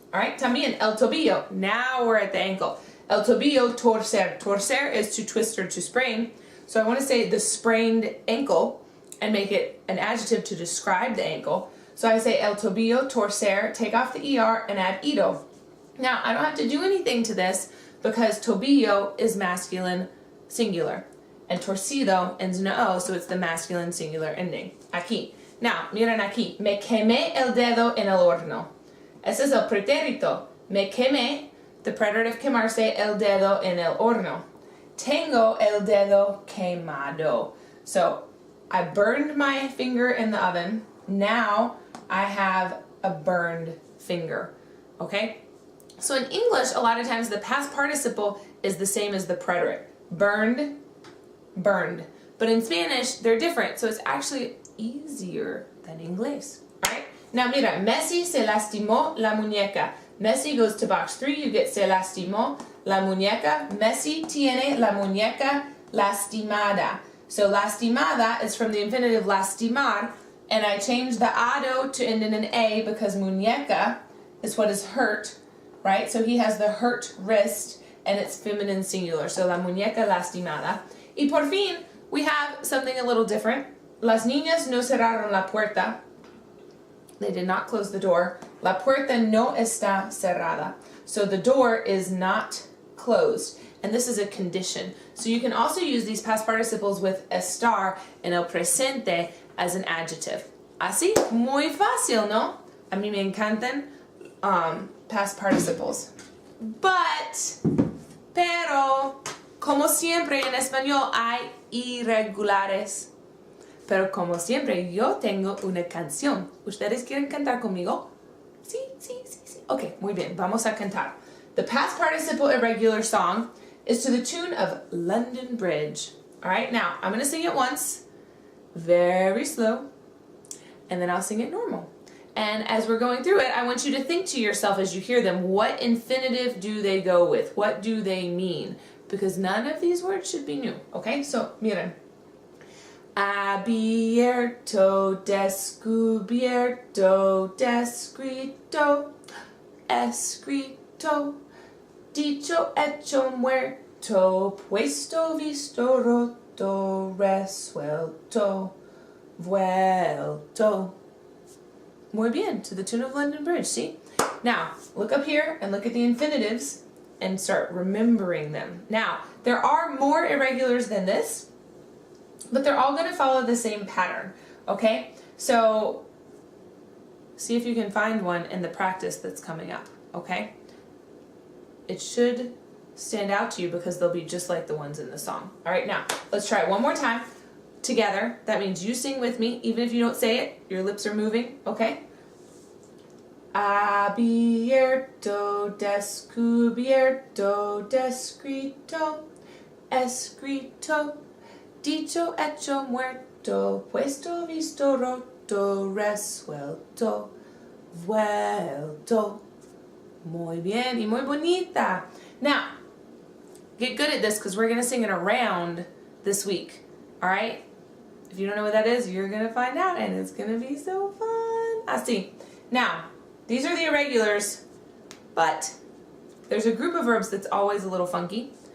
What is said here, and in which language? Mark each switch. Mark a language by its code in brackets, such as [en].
[en] Alright, [es] también el tobillo, [en] now we're at the ankle. [es] El tobillo torcer, [en] torcer is to twist or to sprain, so I want to say the sprained ankle and make it an adjective to describe the ankle. So I say [es] el tobillo torcer, [en] take off the ER and add ido. Now, I don't have to do anything to this because tobillo is masculine singular and torcido ends in a O, so it's the masculine singular ending. [es] Aquí. [en] Now, [es] miren aquí. Me quemé el dedo en el horno. Ese es el pretérito. Me quemé, [en] the preterite of quemarse, [es] el dedo en el horno. Tengo el dedo quemado. [en] So, I burned my finger in the oven. Now I have a burned finger. Okay? So in English, a lot of times the past participle is the same as the preterite. Burned, burned. But in Spanish, they're different. So it's actually easier than English. Alright? Now [es] mira, Messi se lastimó la muñeca. [en] Messi goes to box 3. You get [es] se lastimó la muñeca. Messi tiene la muñeca lastimada. [en] So lastimada is from the infinitive lastimar, and I changed the ado to end in an A because muñeca is what is hurt, right? So he has the hurt wrist, and it's feminine singular. So [es] la muñeca lastimada. Y por fin, [en] we have something a little different. [es] Las niñas no cerraron la puerta. [en] They did not close the door. [es] La puerta no está cerrada. [en] So the door is not closed. And this is a condition. So you can also use these past participles with [es] estar en el presente [en] as an adjective. [es] Así, muy fácil, ¿no? A mí me encantan [en] past participles. [es] Pero, como siempre en español hay irregulares. Pero como siempre yo tengo una canción. ¿Ustedes quieren cantar conmigo? Sí. Ok, muy bien, vamos a cantar. [en] The past participle irregular song is to the tune of London Bridge. Alright, now I'm going to sing it once, very slow, and then I'll sing it normal. And as we're going through it, I want you to think to yourself as you hear them, what infinitive do they go with? What do they mean? Because none of these words should be new. Okay, so miren. [es] Abierto, descubierto, descrito, escrito, dicho, hecho, muerto, puesto, visto, roto, resuelto, vuelto, Muy bien, [en] to the tune of London Bridge, see? Now, look up here and look at the infinitives and start remembering them. Now, there are more irregulars than this, but they're all going to follow the same pattern, okay? So, see if you can find one in the practice that's coming up, okay? It should stand out to you because they'll be just like the ones in the song. All right, now, let's try it one more time together. That means you sing with me. Even if you don't say it, your lips are moving, okay? [es] Abierto, descubierto, descrito, escrito, dicho, hecho, muerto, puesto, visto, roto, resuelto, vuelto. Muy bien y muy bonita. [en] Now, get good at this because we're going to sing it around this week. All right? If you don't know what that is, you're going to find out and it's going to be so fun. Así. Now, these are the irregulars, but there's a group of verbs that's always a little funky.